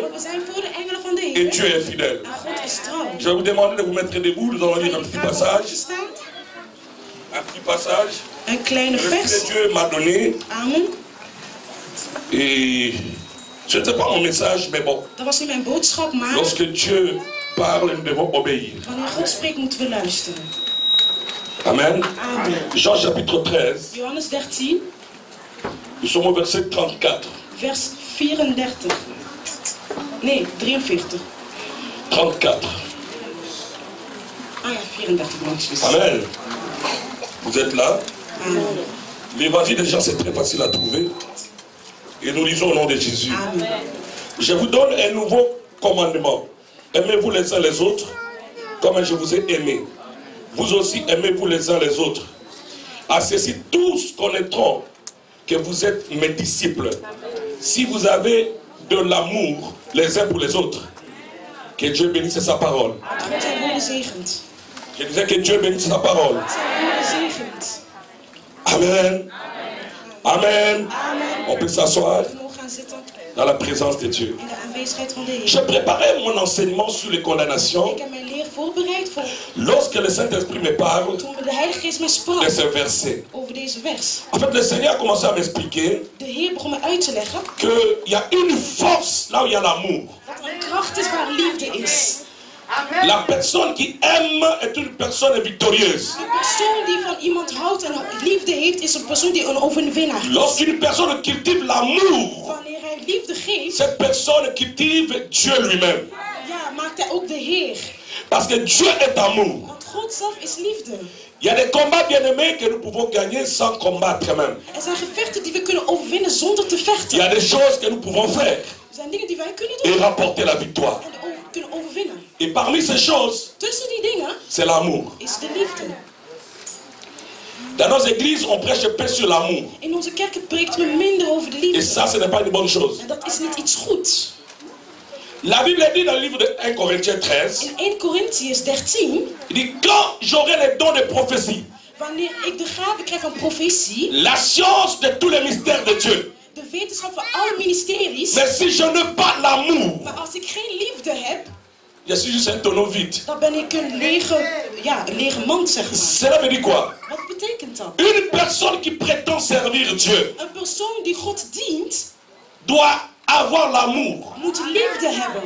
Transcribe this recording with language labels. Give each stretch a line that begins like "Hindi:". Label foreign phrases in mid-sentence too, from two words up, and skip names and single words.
French: Et Dieu est fidèle. Je vais vous demander de vous mettre debout. Nous allons lire un petit passage. Un petit passage.
Dutch: Un kleine vers.
French: Ce que Dieu m'a donné. Amen. Et ce n'était pas mon message, mais bon.
Dutch: Dat was niet mijn boodschap, maar
French: Lorsque Dieu parle, nous devons obéir.
Dutch: wanneer God spreekt, moeten we luisteren. Amen. Amen.
French: Jean chapitre 13.
Dutch: Johannes 13,
French: Nous sommes au verset 34.
Dutch: vers 34. Nee, 43. 34. Ah ja, 34 mensen.
French: Amen. Vous êtes là? Amen. L'évangile de Jean, c'est très facile à trouver. Et nous lisons au nom de Jésus. Amen. Je vous donne un nouveau commandement. Aimez-vous les uns les autres comme je vous ai aimé. Vous aussi aimez-vous les uns les autres. À ceci, tous connaîtront que vous êtes mes disciples. Si vous avez de l'amour les uns pour les autres. Que Dieu bénisse sa parole.
Dutch: God zijn woorden zegent.
French: Je disais que Dieu bénisse sa parole.
Dutch: Zijn woorden zegent. Amen. Amen. Amen.
French: On peut s'asseoir
Dutch: We mogen gaan zitten
French: dans la présence de Dieu.
Dutch: in de aanwezigheid van de Heer.
French: Je préparais mon enseignement sur les condamnations
Dutch: Ik heb mijn leer voorbereid voor
French: lorsque le Saint-Esprit me parle
Dutch: toen de Heilige Geest mij sprak
French: de ce verset.
Dutch: over deze vers.
French: En fait, le Seigneur a commencé à m'expliquer
Dutch: De Heer begon me uit te leggen
French: qu'il y a une force là où il y a l'amour.
Dutch: dat er een kracht is waar liefde is.
French: La personne qui aime est une personne victorieuse.
Dutch: Een persoon die van iemand houdt en liefde heeft, is een persoon die een overwinnaar is.
French: Lorsqu'une personne cultive l'amour,
Dutch: Wanneer hij liefde geeft,
French: cette personne cultive Dieu lui-même.
Dutch: ja, maakt hij ook de Heer.
French: Parce que Dieu est amour.
Dutch: Want God zelf is liefde.
French: Il y a des combats bien-aimés que nous pouvons gagner sans combattre même.
Dutch: Er zijn gevechten die we kunnen overwinnen zonder te
French: Il y
Dutch: vechten.
French: a des choses que nous pouvons faire
Dutch: Er zijn dingen die wij kunnen
French: et
Dutch: doen
French: remporter la victoire.
Dutch: en kunnen overwinnen.
French: Et parmi ces choses,
Dutch: Tussen die dingen
French: c'est l'amour.
Dutch: is de liefde.
French: Dans nos églises, on prêche peu sur l'amour.
Dutch: In onze kerken preekt men minder over de
French: Et
Dutch: liefde.
French: ça, ce n'est pas une bonne chose.
Dutch: En dat is niet iets goeds.
French: La Bible dit dans le livre de 1 Corinthiens 13,
Dutch: In 1 Corinthians 13,
French: il dit quand j'aurai les dons de prophétie,
Dutch: Wanneer ik de gave krijg van profetie,
French: la science de tous les mystères de Dieu.
Dutch: de wetenschap van alle ministeries,
French: Mais si je n'ai pas l'amour,
Dutch: maar als ik geen liefde heb,
French: je suis juste un tonneau vide.
Dutch: dan ben ik een lege mand, zeg maar.
French: Cela veut dire quoi?
Dutch: Wat betekent dat?
French: Une personne qui prétend servir Dieu
Dutch: Een persoon die God dient,
French: doit avoir l'amour.
Dutch: moet liefde hebben.